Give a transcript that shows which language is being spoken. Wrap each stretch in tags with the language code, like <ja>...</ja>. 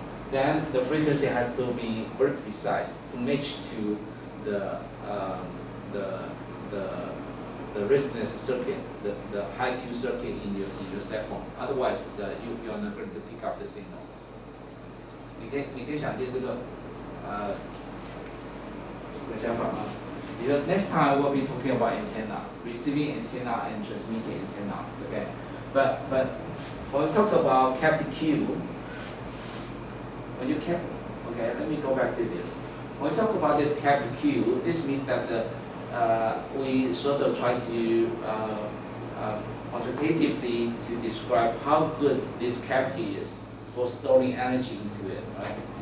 <en>then the frequency has to be very precise to match to the resonance circuit, the high Q circuit in your cell phone. Otherwise, you are not going to pick up the signal.</en> <zh>你可以想见这个想法吗？</zh> <en>Because next time we'll be talking about antenna, receiving antenna and transmitting antenna. Okay, but when we talk about cavity Q, when you can, okay, let me go back to this. When we talk about this cavity Q, this means that we sort of try to quantitatively to describe how good this cavity is for storing energy into it, right?</en>